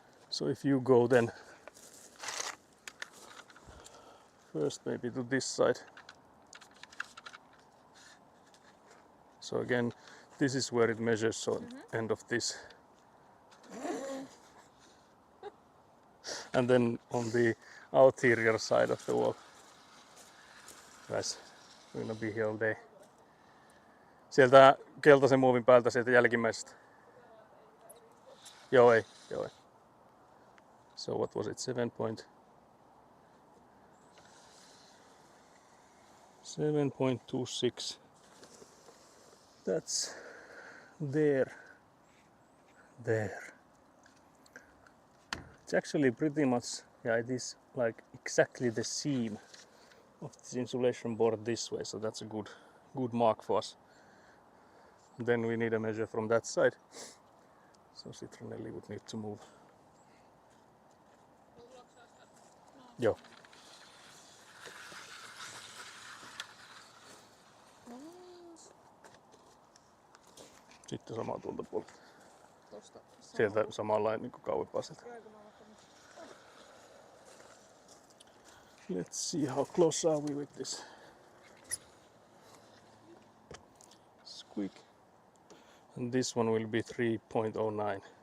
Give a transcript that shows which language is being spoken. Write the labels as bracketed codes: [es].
[en] So if you go then first maybe to this side. So again this is where it measures, so end of this. And then on the ulterior side of the wall. Guys, we're gonna be here all day. [fi] Sieltä keltaisen muovin päältä, sieltä jälkimmäisestä. Joo ei. [en] So what was it? 7.26. That's there. It's actually pretty much, yeah, it is like exactly the seam of this insulation board this way, so that's a good mark for us. Then we need a measure from that side, so Citronelli would need to move. [fi] Joo. Sitten samaa tuolta puolelta. Tosta. Sieltä samanlainen niin kuin kauempaa sieltä. [en] Let's see how close are we with this. Squeak. And this one will be 3.09.